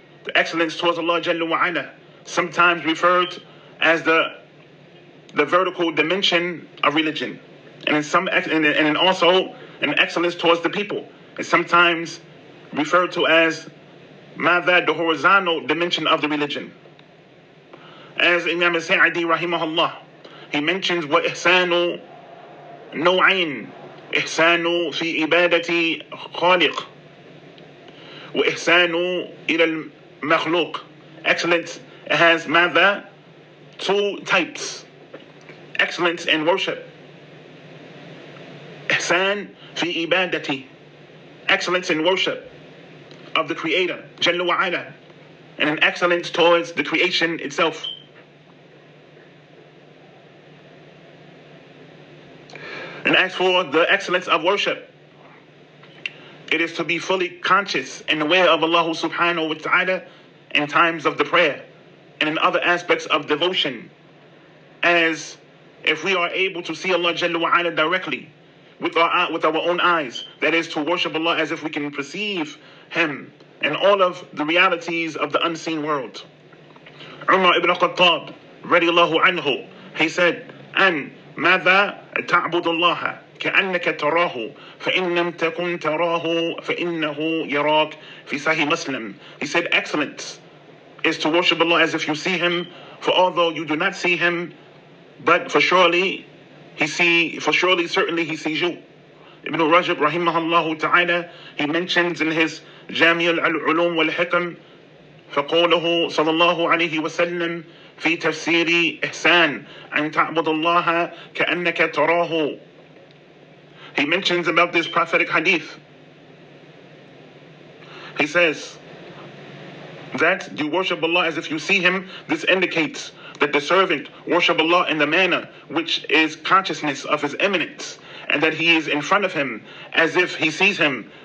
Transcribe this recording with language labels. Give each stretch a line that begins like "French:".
English: The excellence towards Allah Jalla wa Ala, sometimes referred as the vertical dimension of religion, and also an excellence towards the people. It's sometimes referred to as ماذا, the horizontal dimension of the religion.
Arabic: As Imam Sa'di rahimahullah,
English: he mentions
Arabic: وإحسان نوعين إحسان في إبادة خالق وإحسان إلى المخلوق.
English: Excellence has ماذا, two types: excellence in worship,
Arabic: إحسان في إبادة,
English: excellence in worship of the Creator Jalla wa Ala, and an excellence towards the creation itself. And as for the excellence of worship, it is to be fully conscious and aware of Allah subhanahu wa ta'ala in times of the prayer and in other aspects of devotion, as if we are able to see Allah Jalla wa Ala directly with our own eyes, that is to worship Allah as if we can perceive Him and all of the realities of the unseen world.
Arabic: Umar ibn Khattab radiyallahu anhu,
English: he said,
Arabic: "An ماذا تعبد الله كأنك تراه فإن لم تكن تراه فإنه يراك في صحيح Muslim."
English: He said, excellence is to worship Allah as if you see Him, for although you do not see Him, but certainly He sees you.
Arabic: Ibn Rajab rahimahullah ta'ala,
English: he mentions in his
Arabic: Jami' al-Ulum wal-Hikam, فقوله صلى الله عليه وسلم في تفسير إحسان أن تعبد الله كأنك تراه.
English: He mentions about this prophetic hadith. He says that you worship Allah as if you see Him. This indicates that the servant worship Allah in the manner which is consciousness of His immanence, and that he is in front of Him as if he sees Him.